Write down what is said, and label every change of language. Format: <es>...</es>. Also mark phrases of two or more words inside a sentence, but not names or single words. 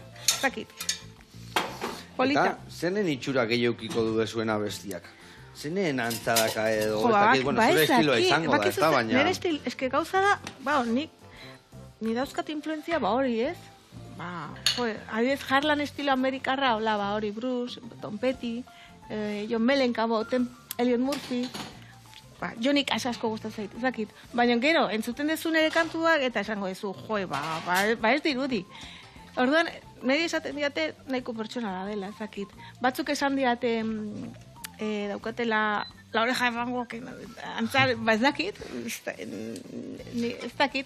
<eu>Zakit. Polita. Eta, zenen itxura gehiaukiko du dezuena bestiak? Zenen antzadaka edo, ba, zure estiloa izango da, ez da, baina... Nire estilo, eske gauza da, ni dauzkat influenzia, hori ez? Adibidez, Harlan estilo amerikarra, hola, hori Bruce, Tom Petty, John Mellencamp, Elliot Murphy, Johnny Cash asko gustatzen zait, ezakit. Baina gero, entzuten dezu nire kantuak, eta esango dezu, ez dirudi. Orduan, niri esaten diate nahiko pertsona da dela, ezakit. Batzuk esan diate daukatela la oreja de Van Gogh, antzar, ez dakit, ez dakit.</eu>